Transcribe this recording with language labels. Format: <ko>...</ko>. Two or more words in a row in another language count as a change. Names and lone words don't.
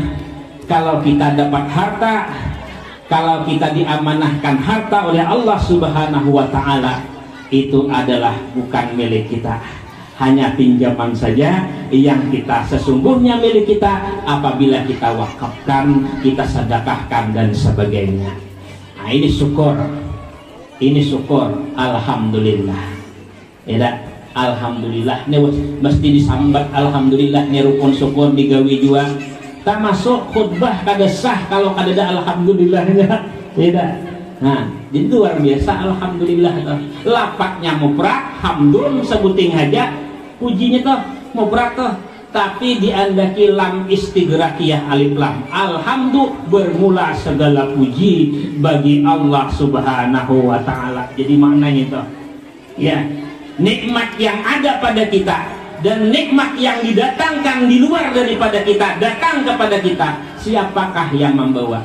<id>Kalau kita dapat harta, kalau kita diamanahkan harta oleh Allah</id> <ar>سبحانه وتعالى,</ar> <id>itu adalah bukan milik kita, hanya pinjaman saja yang kita sesungguhnya milik kita apabila kita wakafkan, kita sedekahkan dan sebagainya. Nah ini syukur, alhamdulillah ya,</id> <bjn>alhamdulillah ini mesti disambat alhamdulillah, ini rukun syukur digawi jua. Tak masuk khutbah kada sah kalau kada ada alhamdulillahnya tidak. Nah jadi luar biasa alhamdulillah toh. Lapaknya mufrad, hamdun sebuting aja pujinya toh mufrad toh, tapi diandaki</bjn> <ar>لام استغراقية ألف لام.</ar> <id>Alhamdu bermula segala puji bagi Allah</id> <ar>سبحانه وتعالى.</ar> <id>Jadi maknanya toh ya, nikmat yang ada pada kita dan nikmat yang didatangkan di luar daripada kita datang kepada kita, siapakah yang membawa?</id>